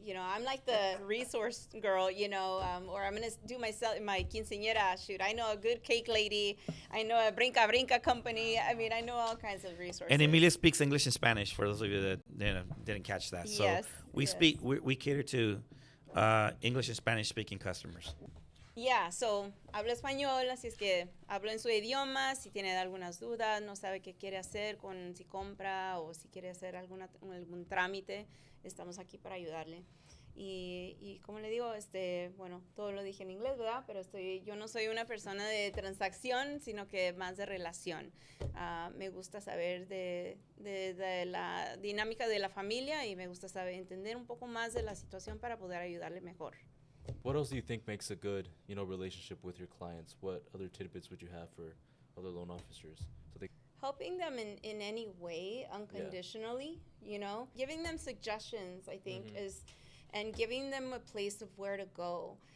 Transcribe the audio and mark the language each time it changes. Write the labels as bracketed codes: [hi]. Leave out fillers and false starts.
[en] You know, I'm like the resource girl, you know, or I'm going to do my quinceañera shoot. I know a good cake lady. I know a Brinca Brinca company. I mean, I know all kinds of resources. And Emilia speaks English and Spanish, for those of you that didn't catch that. So Yes, we yes. we cater to English and Spanish speaking customers. Yeah, so [es] hablo español, así es que hablo en su idioma. Si tiene algunas dudas, no sabe qué quiere hacer con si compra o si quiere hacer algún trámite, estamos aquí para ayudarle. Y como le digo, bueno, todo lo dije en inglés, ¿verdad? Pero yo no soy una persona de transacción, sino que más de relación. Me gusta saber de la dinámica de la familia y me gusta entender un poco más de la situación para poder ayudarle mejor. [en] What else do you think makes a good, relationship with your clients? What other tidbits would you have for other loan officers? So they Helping them in any way, unconditionally, giving them suggestions, I think, and giving them a place of where to go.